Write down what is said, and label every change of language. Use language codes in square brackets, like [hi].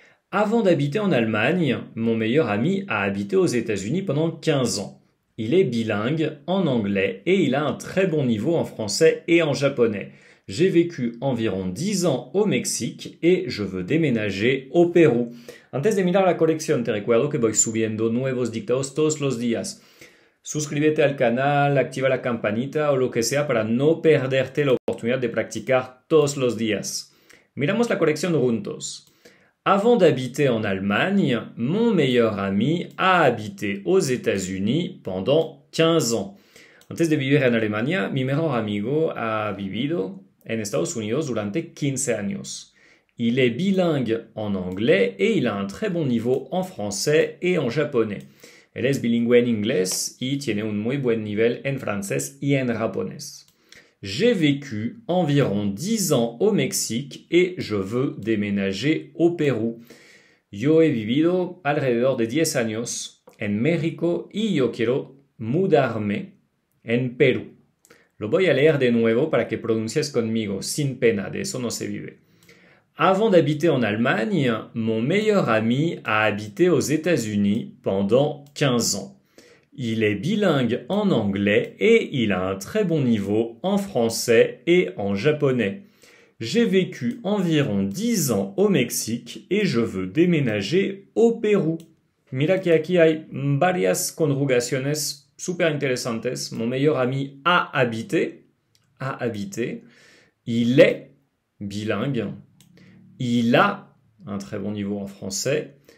[fr] Avant d'habiter en Allemagne, mon meilleur ami a habité aux États-Unis pendant 15 ans. Il est bilingue en anglais et il a un très bon niveau en français et en japonais. J'ai vécu environ 10 ans au Mexique et je veux déménager au Pérou. [es] Antes de mirar la colección, te recuerdo que voy subiendo nuevos dictados todos los días. Suscríbete al canal, activa la campanita o lo que sea para no perderte la oportunidad de practicar todos los días. Miramos la colección juntos. [fr] Avant d'habiter en Allemagne, mon meilleur ami a habité aux États-Unis pendant 15 ans. [es] Antes de vivir en Alemania, mi mejor amigo ha vivido en Estados Unidos durante 15 años. [fr] Il est bilingue en anglais et il a un très bon niveau en français et en japonais. [es] Él es bilingüe en inglés y tiene un muy buen nivel en francés y en japonés. [fr] J'ai vécu environ 10 ans au Mexique et je veux déménager au Pérou. [es] Yo he vivido alrededor de 10 años en México y yo quiero mudarme en Perú. Lo voy a leer de nuevo para que pronuncies conmigo, sin pena, de eso no se vive. [fr] Avant d'habiter en Allemagne, mon meilleur ami a habité aux États-Unis pendant 15 ans. Il est bilingue en anglais et il a un très bon niveau en français et en japonais. J'ai vécu environ 10 ans au Mexique et je veux déménager au Pérou. [es] Mira que aquí hay varias conjugaciones super interesantes. [fr] Mon meilleur ami a habité. Il est bilingue. Il a un très bon niveau en français.